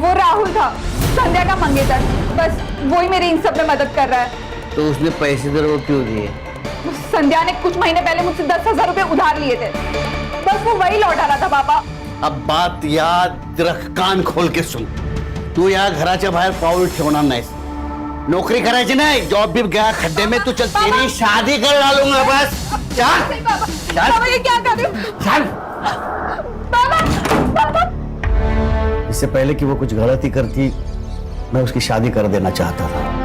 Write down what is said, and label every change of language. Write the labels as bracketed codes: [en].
[hi] वो राहुल था, संध्या का मंगेतर, बस वही मेरी इन सब में मदद कर रहा है। तो उसने पैसे तेरे को क्यों दिए? संध्या ने कुछ महीने पहले मुझसे 10,000 रुपए उधार लिए थे, बस वो वही लौटा रहा था पापा। अब बात याद रख, कान खोल के सुन। [mr] तू या घराच्या बाहेर पाऊल ठेवणार नाहीस। नौकरी करायची नाही, [hi] जॉब भी गया खड्डे में। तू चल, तेरी शादी कर डालूंगा बस। चल बाबा, ये क्या कर रहे हो? चल। बाबा, इससे पहले कि वो कुछ गलती करती, मैं उसकी शादी कर देना चाहता था।